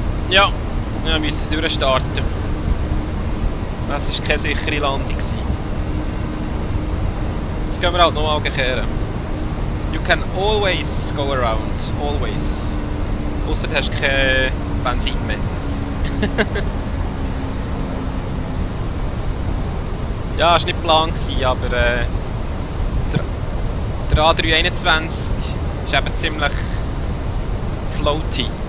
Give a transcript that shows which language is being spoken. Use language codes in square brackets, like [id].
[de] Ja, wir müssen durchstarten. Das war keine sichere Landung. Jetzt gehen wir halt nochmal kehren. [en] You can always go around. Always. [de] Ausser du hast kein Benzin mehr. Ja, es war nicht Plan, aber der A321 ist eben ziemlich floaty.